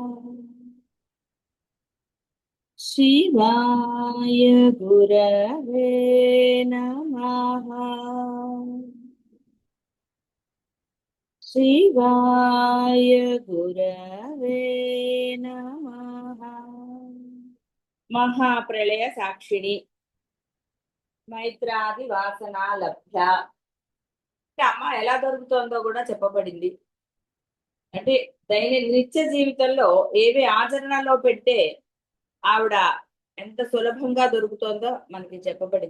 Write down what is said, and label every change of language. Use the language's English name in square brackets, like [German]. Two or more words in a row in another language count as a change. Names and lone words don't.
[Sanskrit] शिवाय गुरवे नमः। शिवाय गुरवे नमः। महाप्रलय साक्षिणी మైత్రాది వాసన లభ్య. [Telugu] అమ్మ ఎలా దొరుకుతుందో కూడా చెప్పబడింది. అంటే నిత్య జీవితంలో ఏవి ఆచరణలో పెడితే ఆవిడ ఎంత సులభంగా దొరుకుతుందో మనకి చెప్పబడింది.